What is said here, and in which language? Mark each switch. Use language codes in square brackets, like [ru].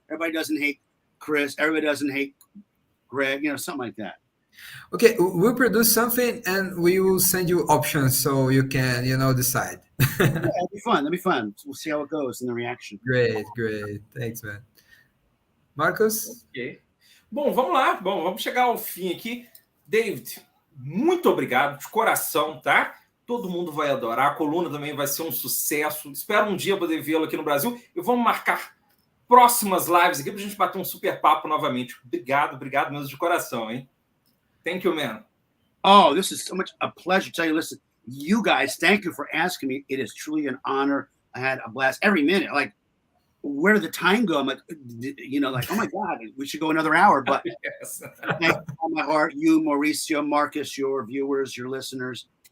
[en] Everybody doesn't hate Chris. Everybody doesn't hate Greg. Something like that. Okay, we'll produce something and we will send you options so you can decide. That'd be fun. We'll see how it goes in the reaction. Great. Thanks, man. Marcos? [pt] Ok. Bom, vamos lá. Vamos chegar ao fim aqui. David, muito obrigado, de coração, tá? Todo mundo vai adorar. A coluna também vai ser um sucesso. Espero um dia poder vê-lo aqui no Brasil. E vamos marcar próximas lives aqui para a gente bater um super papo novamente. Obrigado mesmo de coração, hein? [en] Thank you, man. Oh, this is so much a pleasure. Tell you, listen, you guys, thank you for asking me. It is truly an honor. I had a blast every minute. Like, where did the time go? I'm like, oh my God, we should go another hour. But Yes. Thank you from my heart, you, Mauricio, Marcus, your viewers, your listeners.